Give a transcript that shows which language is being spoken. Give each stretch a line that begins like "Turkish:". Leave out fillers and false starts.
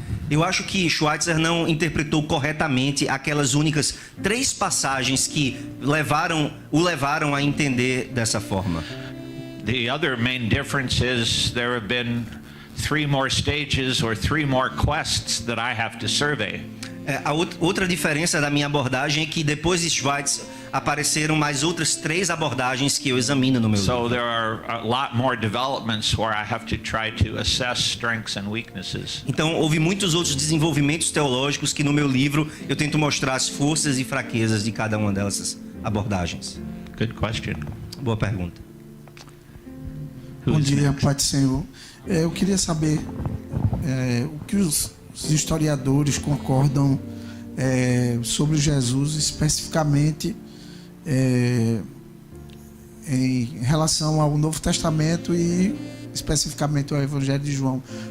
Portuguese: Eu acho que Schweitzer não interpretou corretamente aquelas únicas 3 passagens que o levaram a entender dessa forma.
English: The other main difference is there have been 3 more stages or 3 more quests that I have to survey.
Portuguese: A outra diferença da minha abordagem é que depois de Schweitzer apareceram mais outras 3 abordagens que eu examino no meu livro.
English: So there are a lot more developments where I have to try to assess strengths and weaknesses.
Portuguese: Então houve muitos outros desenvolvimentos teológicos que no meu livro eu tento mostrar as forças e fraquezas de cada uma dessas abordagens.
English: Good question.
Portuguese: Boa pergunta. Bom dia, Pai do Senhor. Eu queria saber o que os historiadores concordam sobre Jesus, especificamente em relação ao Novo Testamento e especificamente ao Evangelho de João.